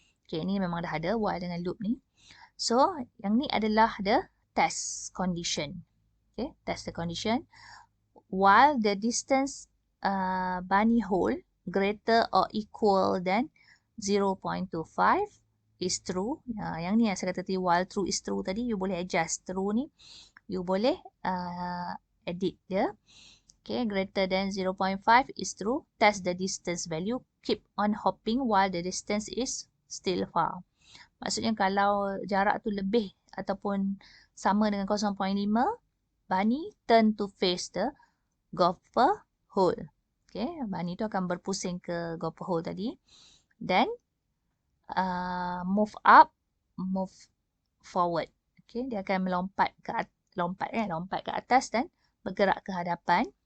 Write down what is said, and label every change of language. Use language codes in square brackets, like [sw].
[ms] Okay, ni memang dah ada while dengan loop ni. So, yang ni adalah [en] the test condition. Okay, test the condition. While the distance bunny hole greater or equal than 0.25 is true. [ms] Yang ni yang saya kata tadi, [en] while true is true [ms] tadi, you boleh adjust true ni. [en] You [ms] boleh edit dia. [en] Okay, greater than 0.5 is true. Test the distance value. Keep on hopping while the distance is still far. [ms] Maksudnya kalau jarak tu lebih ataupun sama dengan 0.5, [en] bunny turn to face the gopher hole. [ms] Okay, bunny tu akan berpusing ke gopher hole tadi. [en] Then, move up, move forward. [ms] Okay, dia akan melompat ke atas dan bergerak ke hadapan.